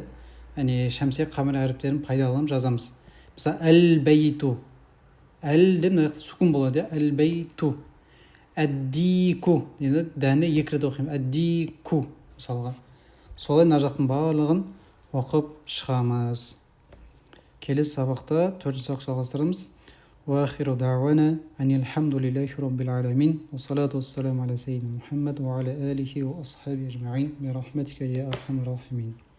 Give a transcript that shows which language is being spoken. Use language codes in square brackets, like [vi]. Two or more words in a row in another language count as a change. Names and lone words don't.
[kk] Яғни шәмсия қамари әріптерін пайдаланып жазамыз. Мысалы әл-бәйту, әл деп мына жақта сүкін болады, әл-бәйту. Әддику дейді, дәні екі рет оқимын, әддику мысалға. Солай мына жақтың барлығын оқып шығамыз. Келесі сабақта төртінші сабақ жалғастырамыз. [ar] وآخر دعوانا أن الحمد لله رب العالمين والصلاة والسلام على سيدنا محمد وعلى آله وأصحابه أجمعين برحمتك يا أرحم الراحمين.